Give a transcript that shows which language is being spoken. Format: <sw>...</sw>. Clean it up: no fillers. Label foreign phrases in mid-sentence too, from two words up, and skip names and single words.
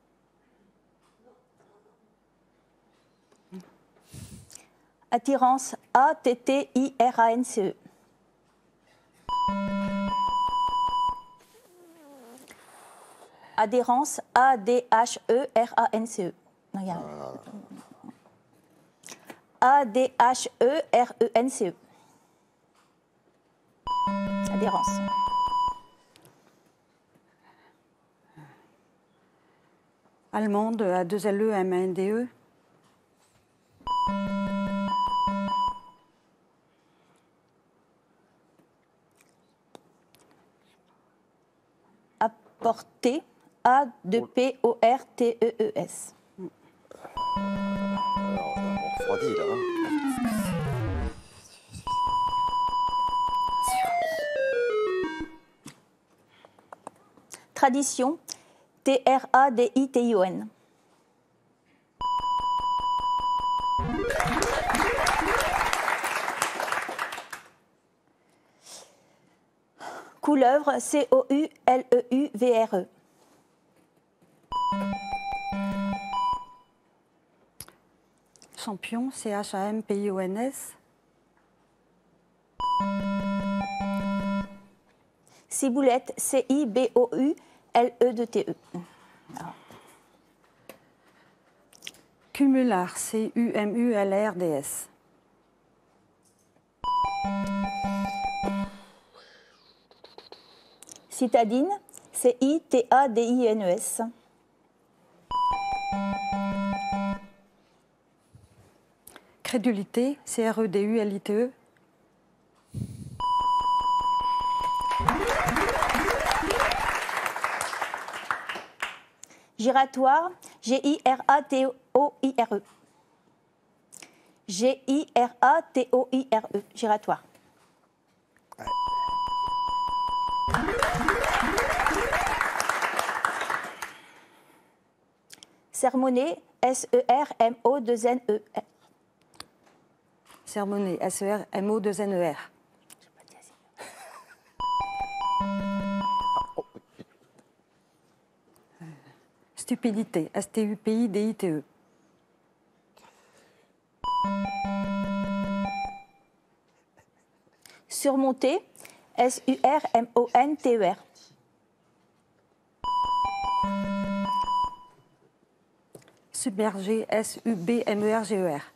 <fr>Attirance, A-T-T-I-R-A-N-C-E. Adhérence, A-D-H-E-R-A-N-C-E. Non, il y a A-D-H-E-R-E-N-C-E. Adhérence. Allemande, A-2-L-E-M-A-N-D-E. Apporter, A-2-P-O-R-T-E-E-S. Alors, on refroidit là. Hein. Tradition, T-R-A-D-I-T-I-O-N. Couleuvre, C-O-U-L-E-U-V-R-E. Champion, C-H-A-M-P-I-O-N-S. Ciboulette, C-I-B-O-U-L-E-D-T-E. Cumular, C-U-M-U-L-R-D-S. Citadine, C-I-T-A-D-I-N-E-S. Crédulité, C-R-E-D-U-L-I-T-E. Giratoire, G-I-R-A-T-O-I-R-E. G-I-R-A-T-O-I-R-E. Giratoire. Sermonner, S-E-R-M-O-2-N-E. Sermonner, S-E-R-M-O-2-N-E-R. Stupidité, S-T-U-P-I-D-I-T-E. Surmonter, S-U-R-M-O-N-T-E-R. Submerger, S-U-B-M-E-R-G-E-R.</fr>